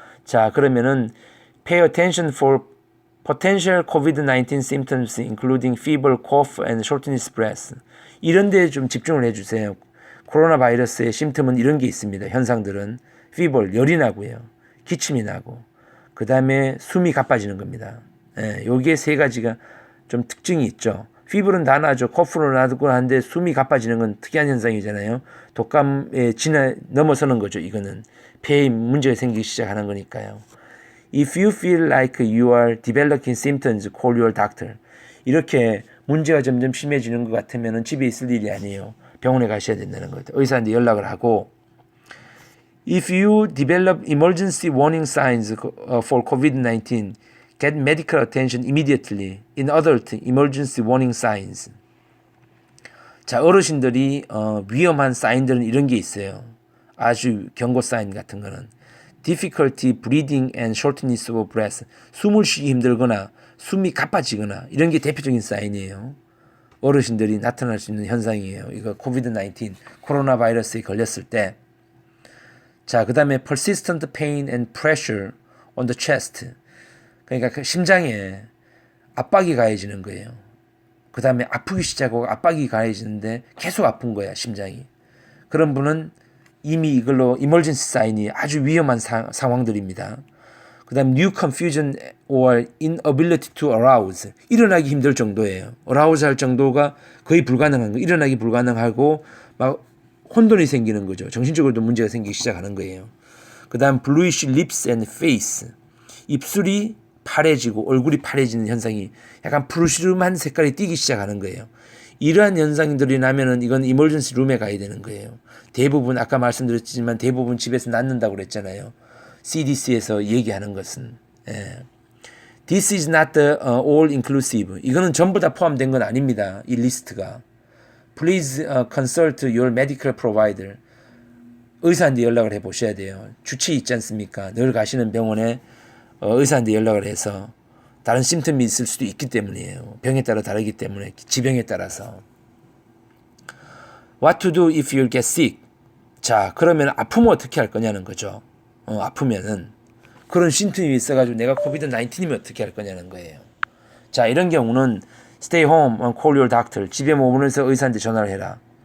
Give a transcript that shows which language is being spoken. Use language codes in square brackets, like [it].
[en] 자, [ko] 그러면은 [en] pay attention for potential COVID-19 symptoms including fever, cough, and shortness of breath. [ko] 이런 데에 좀 집중을 해주세요. 코로나 바이러스의 심틈은 이런 게 있습니다. 현상들은 fever, 열이 나고요. 기침이 나고 그 다음에 숨이 가빠지는 겁니다. 여기에 세 가지가 좀 특징이 있죠. fever는 다 나죠. 코프는 나고 하는데 숨이 가빠지는 건 특이한 현상이잖아요. 독감에 넘어서는 거죠. 이거는 폐에 문제가 생기기 시작하는 거니까요. [en] If you feel like you are developing symptoms, call your doctor. [ko] 이렇게 문제가 점점 심해지는 것 같으면 집에 있을 일이 아니에요. 병원에 가셔야 된다는 거죠. 의사한테 연락을 하고 [en] If you develop emergency warning signs for COVID-19, get medical attention immediately. In other emergency warning signs. [ko] 자, 어르신들이 위험한 사인들은 이런 게 있어요. 아주 경고 사인 같은 거는 [en] difficulty breathing and shortness of breath. [ko] 숨을 쉬기 힘들거나 숨이 가빠지거나 이런 게 대표적인 사인이에요. 어르신들이 나타날 수 있는 현상이에요. 이거 COVID-19 코로나 바이러스에 걸렸을 때. [en] 자, [ko] 그 다음에 [en] persistent pain and pressure on the chest. [ko] 그러니까 그 심장에 압박이 가해지는 거예요. 그 다음에 아프기 시작하고 압박이 가해지는데 계속 아픈 거야, 심장이. 그런 분은 이미 이걸로 이머전시 사인이 아주 위험한 상황들입니다. [en] 그다음 new confusion or inability to arouse. [ko] 일어나기 힘들 정도예요. arouse 할 정도가 거의 불가능한 거. 일어나기 불가능하고 막 혼돈이 생기는 거죠. 정신적으로도 문제가 생기기 시작하는 거예요. [en] 그다음 bluish lips and face. [ko] 입술이 파래지고 얼굴이 파래지는 현상이 약간 푸르시름한 색깔이 띄기 시작하는 거예요. 이러한 현상들이 나면은 이건 이머전시 룸에 가야 되는 거예요. 대부분 아까 말씀드렸지만 대부분 집에서 낫는다고 그랬잖아요. CDC에서 얘기하는 것은 [en] This is not the all inclusive. [ko] 이거는 전부 다 포함된 건 아닙니다. 이 리스트가. [en] Please consult your medical provider. [ko] 의사한테 연락을 해 보셔야 돼요. 주치 있지 않습니까? 늘 가시는 병원에 의사한테 연락을 해서 다른 심텀이 있을 수도 있기 때문이에요. 병에 따라 다르기 때문에 지병에 따라서. [en] What to do if you get sick? [ko] 자, 그러면 아프면 어떻게 할 거냐는 거죠. 아프면은 그런 심텀이 있어가지고 내가 코비드 19이면 어떻게 할 거냐는 거예요. [en] 자, [ko] 이런 경우는 [en] stay home and call your doctor. [ko] 집에 머무르면서 의사한테 전화를 해라.